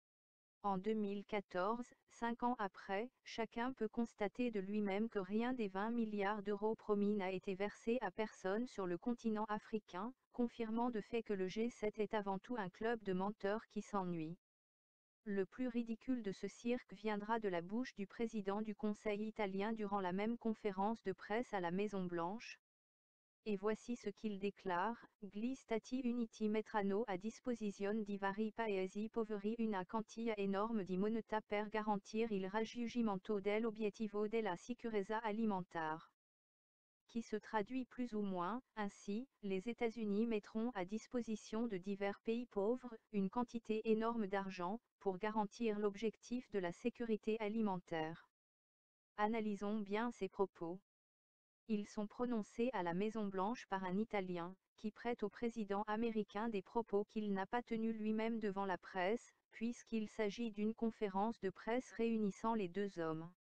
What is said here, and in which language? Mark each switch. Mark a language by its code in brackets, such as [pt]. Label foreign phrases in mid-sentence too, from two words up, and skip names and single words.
[fr] En 2014, 5 ans après, chacun peut constater de lui-même que rien des 20 milliards d'euros promis n'a été versé à personne sur le continent africain, confirmant de fait que le G7 est avant tout un club de menteurs qui s'ennuient. Le plus ridicule de ce cirque viendra de la bouche du président du Conseil italien durant la même conférence de presse à la Maison-Blanche. Et voici ce qu'il déclare: [it] Gli Stati Uniti metteranno a disposizione di vari paesi poveri una quantità enorme di moneta per garantir il raggiungimento dell'obiettivo della sicurezza alimentare. [fr] Qui se traduit plus ou moins, ainsi, les États-Unis mettront à disposition de divers pays pauvres une quantité énorme d'argent, pour garantir l'objectif de la sécurité alimentaire. Analysons bien ces propos. Ils sont prononcés à la Maison-Blanche par un Italien, qui prête au président américain des propos qu'il n'a pas tenus lui-même devant la presse, puisqu'il s'agit d'une conférence de presse réunissant les deux hommes.